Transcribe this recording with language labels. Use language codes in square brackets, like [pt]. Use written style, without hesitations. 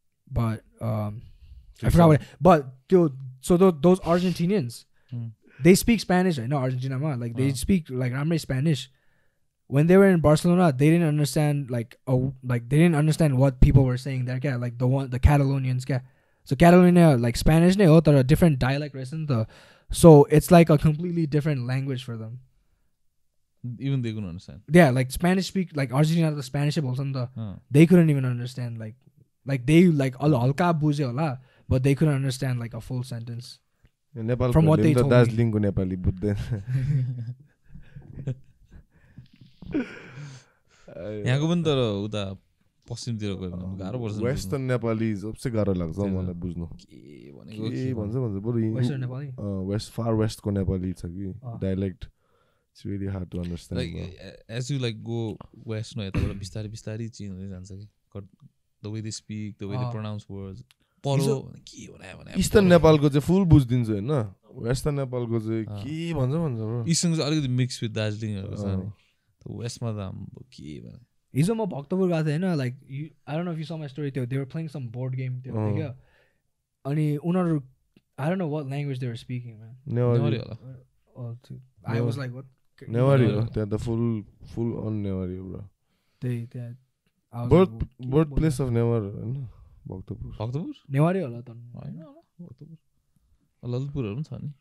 [en] but I forgot what but those Argentinians they speak Spanish right? No Argentina like they speak like ramrai Spanish when they were in Barcelona they didn't understand like they didn't understand what people were saying there yeah like the Catalonians yeah so Catalonia like Spanish [ne] ne ho tara [en] a different dialect right so it's like a completely different language for them even they couldn't understand yeah like Spanish speak like Argentina the Spanish they couldn't even understand like they like [ne] halka bujhe hola [en] but they couldn't understand like a full sentence from what they told me [ne] दार्जिलिङको नेपाली बुझ्दैन यहाँको पनि तर उता पश्चिमतिर गयो गाह्रो पर्छ western Nepali सबसे गाह्रो लाग्छ मलाई बुझ्नु के भन्छ बरु वेस्टर्न नेपाली [en] far वेस्टको नेपाली छ कि dialect it's really hard to understand like as you like go west no [ne] यताबाट बिस्तारै बिस्तारै चेन्ज हुँदै जान्छ कि [en] the way they speak the way they pronounce words परो के भने [ne] इस्टर्न नेपालको चाहिँ फुल बुझ्दिन्छु हैन वेस्टर्न नेपालको चाहिँ के भन्छ ब्रो इस्टर्न चाहिँ अलिकति मिक्स विथ दार्जिलिङहरुको छ नि त वेस्टमा त के भने हिजो म भक्तपुर गएको थिएँ हैन [en] like I don't know if you saw my story they were playing some board game त्यो क्या अनि उनीहरु I don't know what language they were speaking man [ne] Newari होला [en] I was like what [ne] Newari हो त्यहाँ त फुल अन नेवारी हो ब्रो त्यही [en] birth place of Newar हैन भक्तपुर [ne] नेवारी होला त हैन होला भक्तपुर ललितपुरहरु पनि छ नि